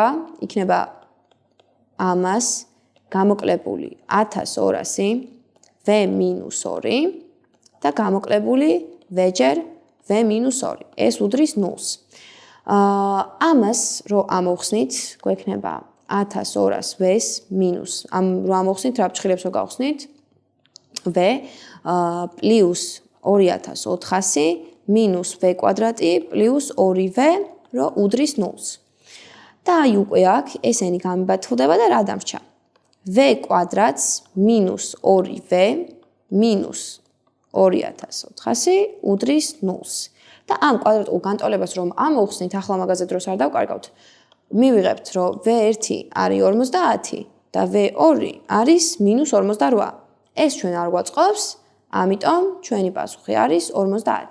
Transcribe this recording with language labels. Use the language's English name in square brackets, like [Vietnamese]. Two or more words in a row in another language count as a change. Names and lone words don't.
[Georgian] იქნება ამას გამოკლებული 1200 V-2 და გამოკლებული V-ჯერ V-2. ეს უდრის 0-ს. ამას რო ამოვხსნით, გვექნება 1200 V-ს minus რო ამოვხსნით, რა ფჩხილებს რო გავხსნით? V plus 2400 minus V კვადრატი plus 2V რო უდრის 0-ს. და აი უკვე აქ ესენი გამიბათილდება და რა დამრჩა? V კვადრატს minus 2V minus 2400 უდრის 0-ს. და ამ კვადრატულ განტოლებას რომ ამოვხსნით, ახლა მაგაზე დროს არ დავკარგავთ. მივიღებთ, რომ V1 არის 50 და V2 არის -48. ეს ჩვენ არ გვაწყობს, ამიტომ ჩვენი პასუხი არის 50.